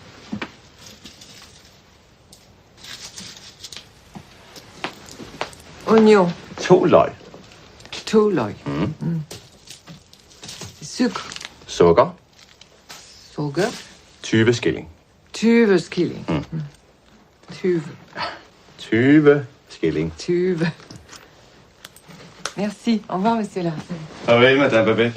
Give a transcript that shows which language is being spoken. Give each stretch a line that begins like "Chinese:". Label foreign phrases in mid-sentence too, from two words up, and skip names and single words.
French: Oignon.
Danish: 2 løg. 2 løg. Sukker. Sukker. Sukker. 20 skilling. 20 skilling. 20. 20 skilling. 20.
French: Merci. Au revoir, monsieur Larsen.
Danish: Farvel, madame Babette.